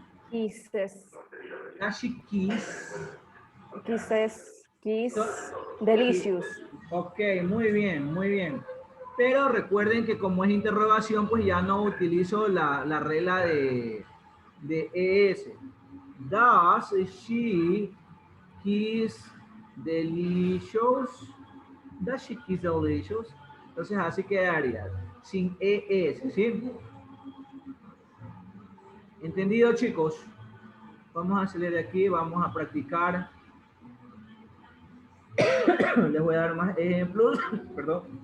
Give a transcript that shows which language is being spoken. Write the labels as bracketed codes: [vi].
[en] Kisses. Does she kiss? Kisses. Kiss. Delicious. [es] Ok, muy bien, muy bien. Pero recuerden que como es interrogación, pues ya no utilizo la regla de ES. [en] Does she kiss delicious? Does she kiss delicious? [es] Entonces así quedaría, sin ES, ¿sí? ¿Entendido, chicos? Vamos a salir de aquí, vamos a practicar. Les voy a dar más ejemplos, perdón.